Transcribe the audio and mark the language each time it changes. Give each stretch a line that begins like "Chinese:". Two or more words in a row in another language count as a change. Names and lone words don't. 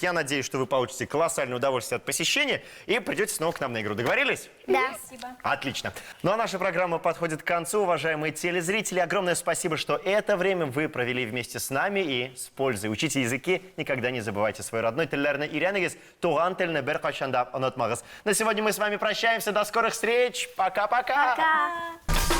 Russian: Я надеюсь, что вы получите колоссальное удовольствие от посещения и придете снова к нам на игру. Договорились? Да. Спасибо. Отлично. Ну, а наша программа подходит к концу. Уважаемые телезрители, огромное спасибо, что это время вы провели вместе с нами и с пользой. Учите языки, никогда не забывайте свой родной теллерный ирянегис,
Tatar: туган телне бер качанда онотмагыз.
Russian: На сегодня мы с вами прощаемся. До скорых встреч. Пока-пока. Пока.